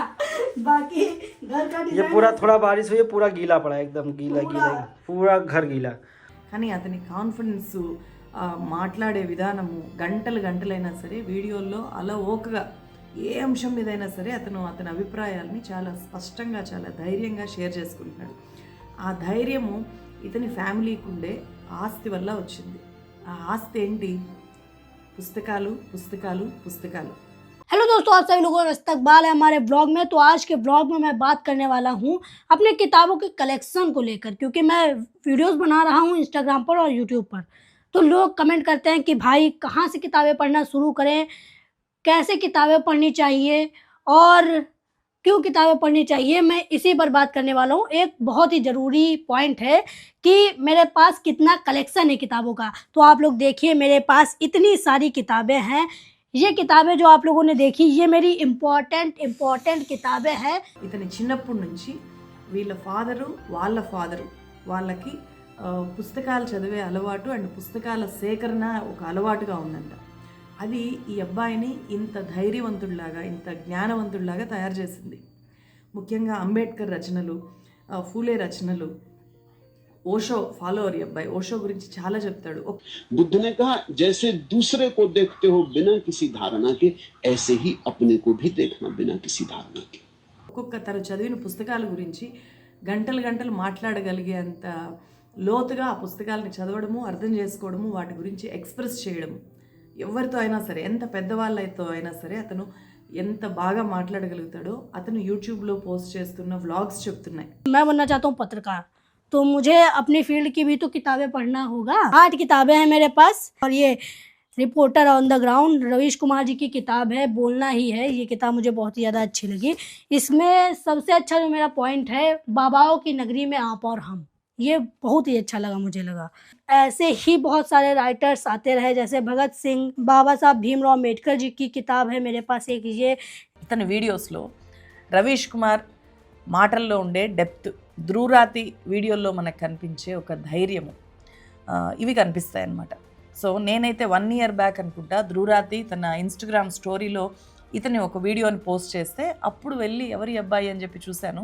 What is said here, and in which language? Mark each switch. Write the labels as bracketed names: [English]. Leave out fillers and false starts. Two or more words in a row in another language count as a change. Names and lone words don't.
[Hindi] बाकी घर का ये पूरा थोड़ा बारिश हुई है, पूरा गीला पड़ा है, एकदम गीला गीला, पूरा घर गीला। [Telugu] కానీ అతని కాన్ఫిడెన్స్, మాట్లాడే విధానము, గంటలైనా సరే వీడియోల్లో అలా ఓకగా ఏ అంశం మీదైనా సరే అతని అభిప్రాయాల్ని చాలా స్పష్టంగా, చాలా ధైర్యంగా షేర్ చేసుకుంటున్నాడు. ఆ ధైర్యము ఇతని ఫ్యామిలీకి ఉండే ఆస్తి వల్ల వచ్చింది. ఆ ఆస్తి ఏంటి? పుస్తకాలు పుస్తకాలు పుస్తకాలు. [Hindi] हेलो दोस्तों, आप सभी लोगों का इस्तकबाल है हमारे ब्लॉग में। तो आज के ब्लॉग में मैं बात करने वाला हूँ अपने किताबों के कलेक्शन को लेकर, क्योंकि मैं वीडियोस बना रहा हूँ इंस्टाग्राम पर और यूट्यूब पर। तो लोग कमेंट करते हैं कि भाई कहाँ से किताबें पढ़ना शुरू करें, कैसे किताबें पढ़नी चाहिए और क्यों किताबें पढ़नी चाहिए। मैं इसी पर बात करने वाला हूँ। एक बहुत ही ज़रूरी पॉइंट है कि मेरे पास कितना कलेक्शन है किताबों का। तो आप लोग देखिए, मेरे पास इतनी सारी किताबें हैं। ये किताबें जो आप लोगों ने देखी, ये मेरी इम्पोर्टेंट किताबें हैं। [Telugu] ఇతని చిన్నప్పటి నుంచి వీళ్ళ ఫాదరు వాళ్ళకి పుస్తకాలు చదివే అలవాటు అండ్ పుస్తకాల సేకరణ ఒక అలవాటుగా ఉందంట. అది ఈ అబ్బాయిని ఇంత ధైర్యవంతుడిలాగా, ఇంత జ్ఞానవంతుడిలాగా తయారు చేసింది. ముఖ్యంగా అంబేద్కర్ రచనలు, ఫూలే రచనలు, ఓషో ఫాలోవర్ ఈ అబ్బాయి. ఓషో గురించి చాలా చెప్తాడు. [Hindi] बुद्ध ने कहा, जैसे दूसरे को देखते हो बिना किसी धारणा के, ऐसे ही अपने को भी देखना बिना किसी धारणा के। [Telugu] ఒక్కొక్క తను చదివిన పుస్తకాల గురించి గంటలు మాట్లాడగలిగేంత లోతుగా ఆ పుస్తకాలని చదవడము, అర్థం చేసుకోవడము, వాటి గురించి ఎక్స్ప్రెస్ చేయడము. ఎవరితో అయినా సరే, ఎంత పెద్దవాళ్ళతో అయినా సరే అతను ఎంత బాగా మాట్లాడగలుగుతాడో అతను యూట్యూబ్లో పోస్ట్ చేస్తున్న వ్లాగ్స్ చెప్తున్నాయి. [Hindi] मैं बनना चाहता हूँ पत्रकार, तो मुझे अपनी फील्ड की भी तो किताबें पढ़ना होगा। 8 किताबें हैं मेरे पास, और ये रिपोर्टर ऑन द ग्राउंड रवीश कुमार जी की किताब है, बोलना ही है। ये किताब मुझे बहुत ही ज़्यादा अच्छी लगी। इसमें सबसे अच्छा जो मेरा पॉइंट है, बाबाओं की नगरी में आप और हम, ये बहुत ही अच्छा लगा मुझे लगा। ऐसे ही बहुत सारे राइटर्स आते रहे, जैसे भगत सिंह, बाबा साहब भीमराव अम्बेडकर जी की किताब है मेरे पास एक। ये [Telugu] ఇతని వీడియోస్లో రవీష్ కుమార్ మాటల్లో ఉండే డెప్త్, ధ్రువరాతి వీడియోల్లో మనకు కనిపించే ఒక ధైర్యము, ఇవి కనిపిస్తాయి అన్నమాట. సో నేనైతే [English] 1 year back [Telugu] అనుకుంటా ధ్రువరాతి తన ఇన్స్టాగ్రామ్ స్టోరీలో ఇతని ఒక వీడియోని పోస్ట్ చేస్తే అప్పుడు వెళ్ళి ఎవరి అబ్బాయి అని చెప్పి చూశాను.